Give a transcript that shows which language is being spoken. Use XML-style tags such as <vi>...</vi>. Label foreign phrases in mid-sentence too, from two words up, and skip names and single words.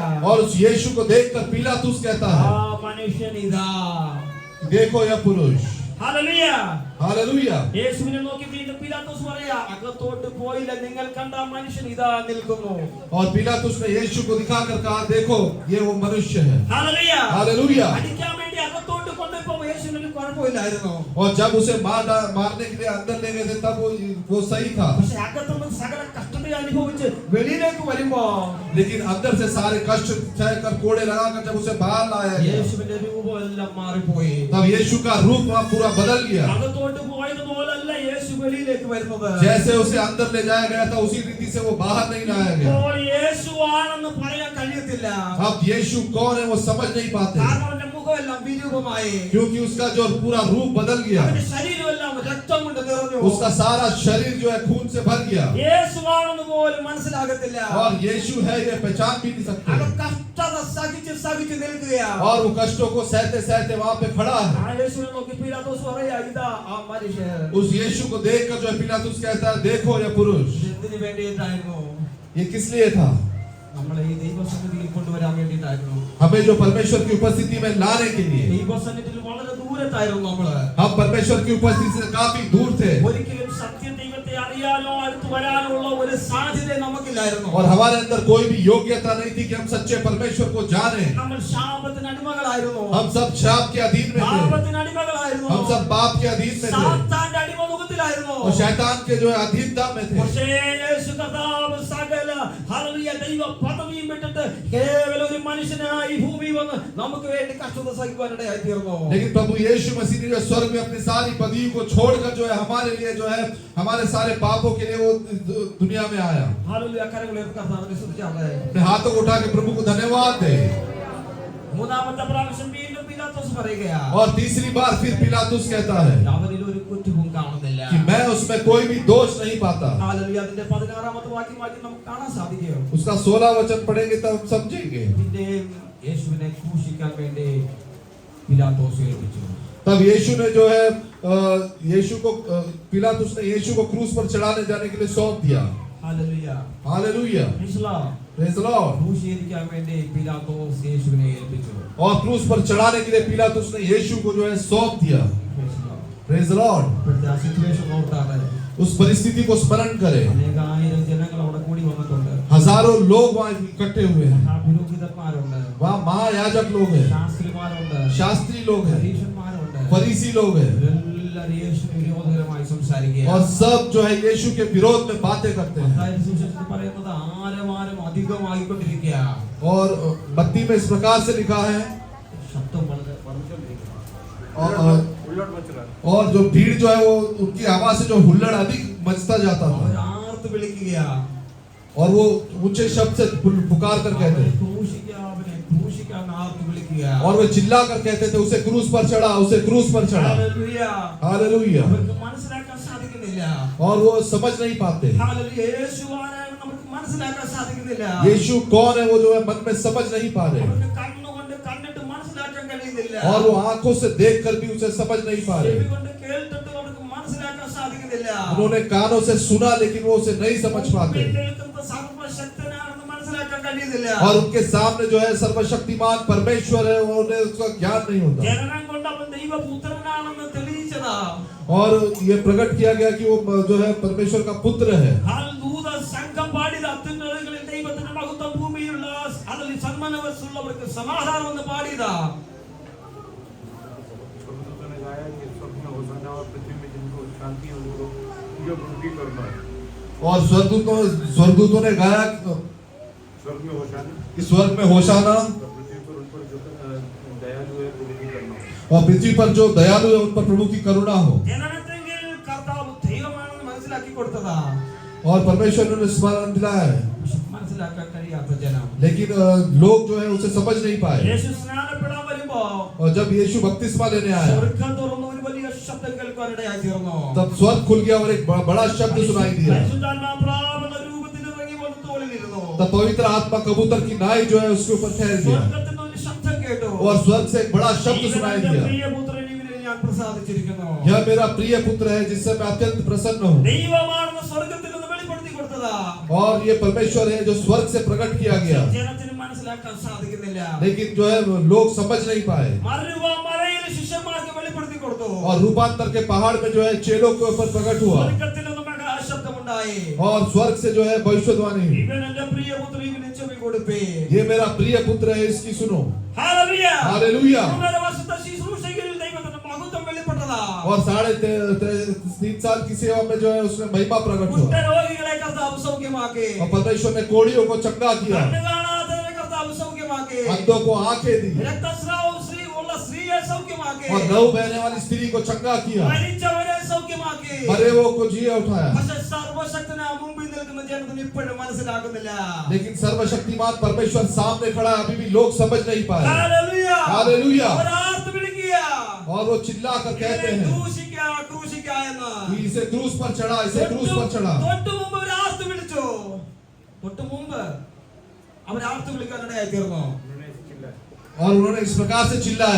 <hi>और उस यीशु को देखकर पिलातुस कहता</hi> <ml>ആ</ml> <hi>है</hi> <ml>മനുഷ്യൻ ഇതാ.</ml> <hi>देखो यह पुरुष।</hi> <ml>ഹല്ലേലൂയ.</ml> <hi>हालेलुया।</hi> <ml>യേശുവിനെ നോക്കി വീണ്ടും പീലാത്തോസ് പറയാ അകത്തോട്ട് പോയില്ല നിങ്ങൾ കണ്ട മനുഷ്യൻ ഇതാ നിൽക്കുന്നു.</ml> <hi>और पिलातुस ने यीशु को दिखाकर कहा देखो ये वो मनुष्य है।</hi> <ml>ഹല്ലേലൂയ.</ml> <hi>हालेलुया।</hi> <ml>അടിക്കാൻ വേണ്ടി അകത്തോട്ട് കൊണ്ടുപോകുമ്പോൾ യേശുവിന് ഒരു കുറവ് കുഴപ്പമില്ലായിരുന്നു.</ml> <hi>और जब उसे मारने के लिए अंदर ले गए थे तब वो सही था.</hi> <ml>പക്ഷെ അകത്തുനിന്ന് സകല കഷ്ടത അനുഭവിച്ച് വെളിയിലേക്ക് വരുമ്പോ</ml> <hi>लेकिन अंदर से सारे कष्ट सहकर कोड़े लगाकर जब उसे बाहर लाया गया,</hi> <ml>യേശുവിന്റെ രൂപമെല്ലാം മാറിപ്പോയി.</ml> <hi>तब यीशु का रूप वहाँ पूरा बदल गया.</hi> <ml>അകത്തോട്ട് പോയതുപോലല്ല യേശു വെളിയിലേക്ക് വരുന്നത്.</ml> <hi>जैसे उसे अंदर ले जाया गया था उसी रीति से वो बाहर नहीं लाया गया.</hi> <ml>ഇപ്പോൾ യേശുവാണെന്ന് പറയാൻ കഴിയത്തില്ല.</ml> <hi>अब यीशु कौन है वो समझ नहीं पाते,</hi> <ml>കാരണം അവന്റെ മുഖമെല്ലാം വിരൂപമായി.</ml> <hi>क्योंकि उसका जो पूरा रूप बदल गया,</hi> <ml>അവന്റെ ശരീരമെല്ലാം രക്തം കൊണ്ട് നിറഞ്ഞു.</ml> <hi>उसका सारा शरीर जो है खून से भर गया.</hi> <ml>യേശുവാണെന്ന് പോലും മനസ്സിലാകത്തില്ല.</ml> <hi>और यीशु है ये पहचान भी नहीं सकते.</hi> <ml>അവൻ കഷ്ടത സഹിച്ച് നിൽക്കുകയാണ്.</ml> <hi>और वो कष्टों को सहते सहते वहाँ पे खड़ा है.</hi> <ml>ആ യേശുവിനെ നോക്കി പീലാത്തോസ് പറയാ, ഇതാ ആ മനുഷ്യൻ.</ml> <hi>उस यीशु को देखकर जो है पिलातुस कहता है, देखो ये पुरुष.</hi> <ml>എന്തിനു വേണ്ടിയിട്ടായിരുന്നു?</ml> <hi>ये किस लिए था?</hi> <ml>നമ്മളെ ഈ ദൈവസന്നിധിയിൽ കൊണ്ടുവരാൻ വേണ്ടിയിട്ടായിരുന്നു.</ml> <hi>हमें जो परमेश्वर की उपस्थिति में लाने के लिए.</hi> <ml>ദൈവസന്നിധിയിൽ വളരെ ദൂരത്തായിരുന്നു നമ്മള്.</ml> <hi>हम परमेश्वर की उपस्थिति से काफी दूर थे</hi> <ml>ഒരിക്കലും സത്യ ദൈവത്തെ അറിയാനോ അടുത്ത് വരാനോ ഉള്ള ഒരു സാധ്യത നമുക്കില്ലായിരുന്നു.</ml> <hi>और हमारे अंदर कोई भी योग्यता नहीं थी कि हम सच्चे परमेश्वर को जाने.</hi> <ml>നമ്മൾ ശാപത്തിന് അടിമകളായിരുന്നു.</ml> <hi>हम सब शाप के अधीन में थे,</hi> <ml>പാപത്തിന് അടിമകളായിരുന്നു.</ml> <hi>हम सब पाप के अधीन में थे</hi> <ml>സാത്താന്റെ അടിമമുഖത്തിലായിരുന്നു.</ml> <hi>और शैतान के जो है अधीनता में थे.</hi> <ml>പക്ഷേ യേശു കർത്താവ് സകല ഹല്ലേലൂയ ദൈവ പദവിയും വിട്ടിട്ട് കേവലം ഒരു മനുഷ്യനായി ഭൂമി വന്ന് നമുക്ക് വേണ്ടി കഷ്ടത സഹിക്കുവാനിടയായി തീർന്നു.</ml> <hi>लेकिन प्रभु यीशु मसीह ने जो स्वर्ग में अपनी सारी पदवी को छोड़कर जो है हमारे लिए जो है हमारे सारे पापों के लिए वो दुनिया में आया.</hi> <ml>ഹല്ലേലൂയ കരങ്ങളെ കർത്താവിനെ സ്തുതിച്ചാട്ടെ.</ml> <hi>अपने हाथों को उठा के प्रभु को धन्यवाद दे.</hi> <ml>മൂന്നാമത്തെ പ്രാവശ്യം വീണ്ടും പീലാത്തോസ് പറയുകയാ,</ml> <hi>और तीसरी बार फिर पिलातुस कहता है</hi> <ml>അവനിൽ ഒരു കുറ്റവും കാണുന്നില്ല.</ml> <hi>कि मैं उसमें कोई भी दोष नहीं पाता.</hi> <ml>ഹല്ലേലൂയ അതിന്റെ 16ാമത്തെ വാക്യം നമുക്ക് കാണാൻ സാധിക്കും.</ml> <hi>उसका 16 वचन पढ़ेंगे तब हम समझेंगे.</hi> <ml>പിന്നെ യേശുവിനെ ക്രൂശിക്കാൻ വേണ്ടി പീലാത്തോസ് ഏൽപ്പിച്ചു.</ml> <hi>तब यीशु ने जो है यीशु को पिलातुस ने यीशु को क्रूस पर चढ़ाने जाने के लिए सौंप दिया.</hi> <ml>ഹല്ലേലൂയ</ml> <hi>हालेलुया,</hi> <en>Praise the Lord.</en> <ml>ക്രൂശീകരിക്കാൻ വേണ്ടി പീലാത്തോസ് യേശുവിനെ ഏൽപ്പിച്ചു.</ml> <hi>और क्रूस पर चढ़ाने के लिए पिलातुस ने यीशु को जो है सौंप दिया.</hi> <en>Praise the Lord.</en> <ml>ഇപ്പോഴത്തെ ആ സിറ്റുവേഷൻ ഓർത്താണ്</ml> <hi>उस परिस्थिति को स्मरण करें.</hi> <ml>അനേകായിരം ജനങ്ങൾ അവിടെ കൂടി വന്നിട്ടുണ്ട്.</ml> <hi>हजारों लोग वहाँ इकट्ठे हुए हैं.</hi> <ml>പുരോഹിതന്മാരുണ്ട്,</ml> <hi>वहाँ महायाजक लोग हैं,</hi> <ml>ശാസ്ത്രിമാരുണ്ട്,</ml> <hi>शास्त्री लोग हैं,</hi> <ml>പരീക്ഷന്മാരുണ്ട്.</ml> <hi>फरीसी लोग हैं</hi> <ml>എല്ലാവരും യേശുവിന് വിരോധകരമായി സംസാരിക്കുക.</ml> <hi>और सब जो है यीशु के विरोध में बातें करते हैं.</hi> <ml>മത്തായി സുവിശേഷത്തിൽ പറയുന്നത് ആരവാരം അധികമായിക്കൊണ്ടിരിക്കുക.</ml> <hi>और मत्ती में इस प्रकार से लिखा है</hi> <ml>ശബ്ദം വളരെ വർദ്ധിച്ചുകൊണ്ടിരിക്കുക.</ml> <hi>उलट मच रहा है. और जो भीड़ जो है वो उनकी आवाज से जो हुल्लड़ अधिक मचता जाता</hi> <ml>അവർ</ml> <hi>था</hi> <ml>ആർത്ത് വിളിക്കുക,</ml> <hi>और वो ऊंचे शब्द से पुकार कर कहते</hi> <ml>അവനെ</ml> <hi>थे</hi> <ml>ക്രൂശിക്കുക, അവനെ ക്രൂശിക്കാൻ ആർത്ത് വിളിക്കുക.</ml> <hi>और वे चिल्ला कर कहते थे उसे क्रूस पर चढ़ा, उसे क्रूस पर चढ़ा.</hi> <ml>ഹല്ലേലൂയ.</ml> <hi>हालेलुया.</hi> <ml>അവർക്ക് മനസ്സിലാക്കാൻ സാധിക്കുന്നില്ല.</ml> <hi>और वो समझ नहीं पाते</hi> <ml>ഹല്ലേലൂയ. യേശുവാണെന്ന് നമുക്ക് മനസ്സിലാക്കാൻ സാധിക്കുന്നില്ല.</ml> <hi>यीशु कौन है वो जो है मन में समझ नहीं पा रहे</hi> <ml>അവർക്ക് കണ്ണുകൊണ്ട് കണ്ടിട്ട് മനസ്സിലാക്കാൻ കഴിയുന്നില്ല.</ml> <hi>और वो आंखों से देख कर भी उसे समझ नहीं पा रहे.</hi> <ml>ചെവി കൊണ്ട് കേട്ടിട്ട് അവർക്ക് മനസ്സിലാക്കാൻ സാധിക്കുന്നില്ല.</ml> <hi>उन्होंने कानों से सुना लेकिन वो उसे नहीं समझ पाते</hi> <ml>കേൾക്കുന്ന സർവശക്തനാണെന്ന് മനസ്സിലാക്കാൻ കഴിയുന്നില്ല.</ml> <hi>और उनके सामने जो है सर्वशक्तिमान परमेश्वर है उन्हें उसका ज्ञान नहीं होता.</hi> <ml>ജനനം കൊണ്ട് അവൻ ദൈവപുത്രനാണെന്ന് തെളിയിച്ചതാ.</ml> <hi>और ये प्रकट किया गया कि वो जो है परमेश्वर का पुत्र है.</hi> <ml>ദൂത സംഘം പാടിയത് അത്യുന്നതങ്ങളിൽ ദൈവത്തിന്റെ മഹത്വം ഭൂമിയിലുള്ള അതിൽ സന്മനസ്സുള്ളവർക്ക് സമാധാനം എന്ന് പാടിയതാ.</ml> <hi>स्वर्गदूतों ने गाया कि स्वर्ग में होशाना और पृथ्वी में जिनको शांति हो उनके उनकी करुणा है. और स्वर्गदूतों ने गाया स्वर्ग में होशाना कि स्वर्ग में होशाना और पृथ्वी पर उन पर जो दयालु है उनकी करुणा हो. और पृथ्वी पर जो दयालु है उन पर प्रभु की करुणा हो.</hi> <ml>ജനനത്തെങ്കിൽ കർത്താവ് ദൈവമാണെന്ന് മനസ്സിലാക്കി കൊടുത്തതാ.</ml> <hi>और परमेश्वर ने स्मरण दिलाया है</hi> <ml>മനസ്സിലാക്കാൻ കഴിയാത്ത ജനം.</ml> <hi>लेकिन लोग जो है उसे समझ नहीं पाए.</hi> <ml>യേശു സ്നാനപ്പെടാൻ വരുമ്പോ</ml> <hi>और जब यीशु बपतिस्मा लेने आया</hi> <ml>സ്വർഗ്ഗം തുറന്ന് ഒരു വലിയ ശബ്ദം കേൾക്കാനിടയായി തീർന്നു.</ml> <hi>तब स्वर्ग खुल गया और एक बड़ा शब्द सुनाई दिया.</hi> <ml>പരിശുദ്ധാത്മാവ് പ്രാവണ രൂപത്തിൽ ഇറങ്ങി വന്ന് തോളിലിരുന്നു.</ml> <hi>तब पवित्र आत्मा कबूतर की नाई जो है उसके ऊपर ठहर गया</hi> <ml>സ്വർഗ്ഗത്തിൽ നിന്ന് ഒരു ശബ്ദം കേട്ടു.</ml> <hi>और स्वर्ग से एक बड़ा शब्द सुनाई दिया.</hi> <ml>പ്രിയപുത്രൻ ഇവനിൽ ഞാൻ പ്രസാദിച്ചിരിക്കുന്നു.</ml> <hi>यह मेरा प्रिय पुत्र है जिससे मैं अत्यंत प्रसन्न हूँ.</hi> <ml>ദൈവമാണെന്ന് സ്വർഗ്ഗത്തിൽ നിന്ന് വെളിപ്പെടുത്തി കൊടുത്തതാ.</ml> <hi>और ये परमेश्वर है जो स्वर्ग से प्रकट किया गया.</hi> <ml>ജനത്തിന് മനസ്സിലാക്കാൻ സാധിക്കുന്നില്ല.</ml> <hi>लेकिन जो है लोग समझ नहीं पाए.</hi> <ml>മറുവമറയിൽ ശിഷ്യന്മാർക്ക് വെളിപ്പെടുത്തി കൊടുത്തു.</ml> <hi>और रूपांतर के पहाड़ में जो है चेलों के ऊपर प्रकट हुआ</hi> <ml>സ്വർഗ്ഗത്തിൽ നിന്ന് മഹാശബ്ദമുണ്ടായി.</ml> <hi>और स्वर्ग से जो है भविष्यवाणी हुई.</hi> <ml>ഇവൻ എന്റെ പ്രിയപുത്രൻ ഇവന് ചെവി കൊടുപ്പേ.</ml> <hi>ये मेरा प्रिय पुत्र है इसकी सुनो.</hi> <ml>ഹല്ലേലൂയ.</ml> <hi>हालेलुया.</hi> <ml>മൂന്നര വർഷത്തെ ശുശ്രൂഷയിൽ ദൈവത്തിന്റെ മഹത്വം വെളിപ്പെടുത്തി കർത്താവ്</ml> <hi>और 3.5 साल की सेवा में जो है उसने महिमा प्रकट हुआ</hi> <ml>കുഷ്ഠരോഗികളെ കർത്താവ് സൗഖ്യമാക്കി</ml> <hi>और परमेश्वर ने कोड़ियों को चंगा किया</hi> <ml>കണ്ണ് കാണാത്തവരെ കർത്താവ് സൗഖ്യമാക്കി</ml> <hi>अंधों को आंखें दी</hi> <ml>രക്തസ്രാവം ഉള്ള സ്ത്രീയെ സൗഖ്യമാക്കി</ml> <hi>और लहू बहने वाली स्त्री को चंगा किया</hi> <ml>മരിച്ചവരെ സൗഖ്യമാക്കി</ml> <hi>मरे वो को जिया उठाया</hi> <ml>പക്ഷേ സർവശക്തനായ മുമ്പിൽ നിൽക്കുന്ന ജനത്തിന് ഇപ്പോഴും മനസ്സിലാകുന്നില്ല</ml> <hi>लेकिन सर्वशक्तिमान परमेश्वर सामने खड़ा है अभी भी लोग समझ नहीं पाए</hi> <ml>ഹല്ലേലൂയ</ml> <hi>हालेलुया</hi> <ml>അവർ ആർത്ത് വിളിക്കുക</ml> <hi>और वो चिल्ला कर कहते हैं</hi> <ml>ക്രൂശിക്ക എന്ന്</ml> <hi>कि इसे क्रूस पर चढ़ा इसे क्रूस पर चढ़ा</hi> <ml>തൊട്ടു മുമ്പ് അവർ ആർത്ത് വിളിച്ചു തൊട്ടു മുമ്പ് അവർ ആർത്ത് വിളിക്കാനിടയായി തീർന്നു</ml> <hi>उन्होंने ऐसे चिल्लाया और उन्होंने इस प्रकार से चिल्लाया</hi>